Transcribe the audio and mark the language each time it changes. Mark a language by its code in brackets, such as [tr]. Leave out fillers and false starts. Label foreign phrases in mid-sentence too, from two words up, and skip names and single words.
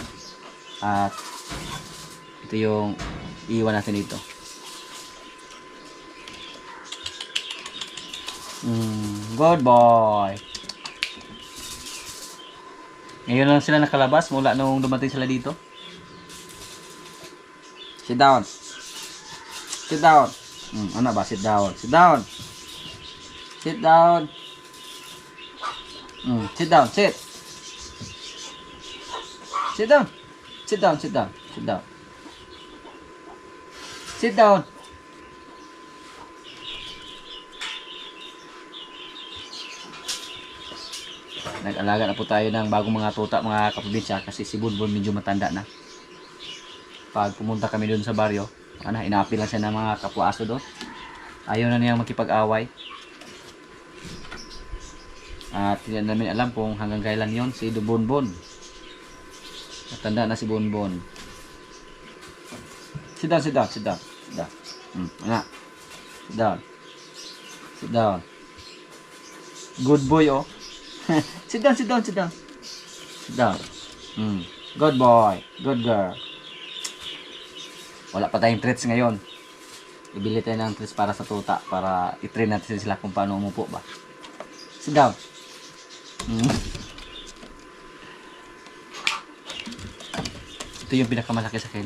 [tl] At ito yung iiwan natin dito. [en] Good boy. [tl] Ngayon lang sila nakalabas mula nung dumating sila dito. [en] Sit down. Sit down. [tl] Ano ba? [en] Sit down. Sit down. Sit down. Sit down. Sit. Sit down. Sit down. Sit down. Sit down. Sit down. [tl] Nag-alaga na po tayo ng bagong mga tuta mga kaprobinsya kasi si Bonbon medyo matanda na. Pag pumunta kami doon sa baryo, inaapi lang siya ng mga kapwa-aso doon. Ayaw na niyang makipag-away. At hindi namin alam kung hanggang kailan yon si Bonbon. Matanda na si Bonbon. [en] Sit down, sit down, sit down. Sit down. Sit down. Sit down. Good boy, oh. Sit down, sit down, sit down. Sit down. Good boy. Good girl. [tl] Wala pa tayong treats ngayon. Ibili tayo ng treats para sa tuta. Para i-train natin sila kung paano umupo ba. [en] Sit down. [tl] Ito yung pinakamalaki sa kaila.